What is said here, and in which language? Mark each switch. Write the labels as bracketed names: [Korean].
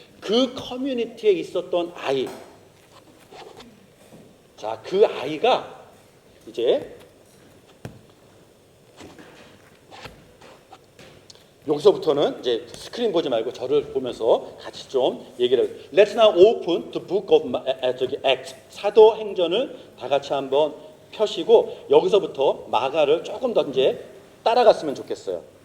[Korean] 그 커뮤니티에 있었던 아이. 자, 그 아이가 이제 여기서부터는 이제 스크린 보지 말고 저를 보면서 같이 좀 얘기를. [English] Let's now open the book of Acts. [Korean] 사도행전을 다 같이 한번 펴시고 여기서부터 마가를 조금 더 이제 따라갔으면 좋겠어요.